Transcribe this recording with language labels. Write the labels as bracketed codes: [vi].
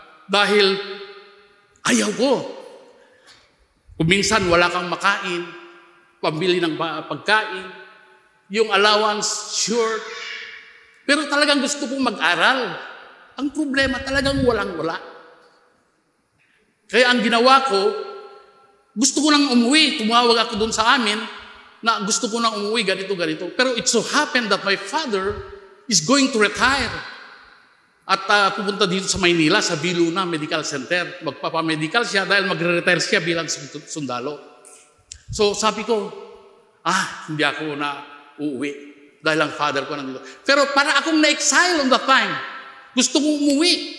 [tl] Dahil ayaw ko. Kung minsan wala kang makain, pambili ng pagkain, yung allowance, short. Pero talagang gusto kong mag-aral. Ang problema talagang walang-wala. Kaya ang ginawa ko, gusto ko nang umuwi. Tumawag ako doon sa amin, na gusto ko nang umuwi, ganito. [en] Pero it so happened that my father is going to retire. [tl] At pupunta dito sa Maynila, sa Viluna Medical Center. Magpapamedical siya dahil magre-retire siya bilang sundalo. So sabi ko, hindi ako na uuwi dahil ang father ko nandito. Pero para akong na-exile [en] on that time. [tl] Gusto kong umuwi.